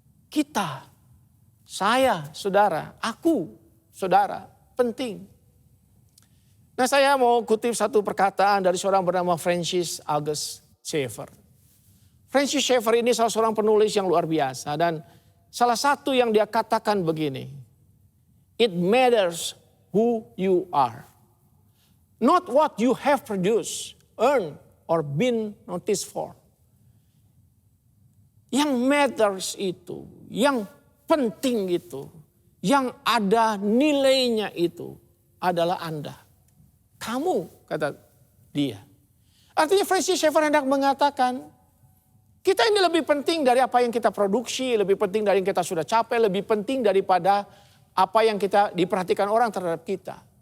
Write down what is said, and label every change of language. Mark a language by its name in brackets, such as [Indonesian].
[Indonesian] Kita, saya, saudara, aku, saudara, penting. Nah, saya mau kutip satu perkataan dari seorang bernama Francis August Schaeffer. Francis Schaeffer ini salah seorang penulis yang luar biasa. Dan salah satu yang dia katakan begini. [English] It matters who you are. Not what you have produced, earned, or been noticed for. [Indonesian] Yang matters itu, yang penting itu, yang ada nilainya itu adalah Anda. Kamu, kata dia. Artinya Francis Schaeffer hendak mengatakan, kita ini lebih penting dari apa yang kita produksi, lebih penting dari yang kita sudah capai, lebih penting daripada apa yang kita diperhatikan orang terhadap kita.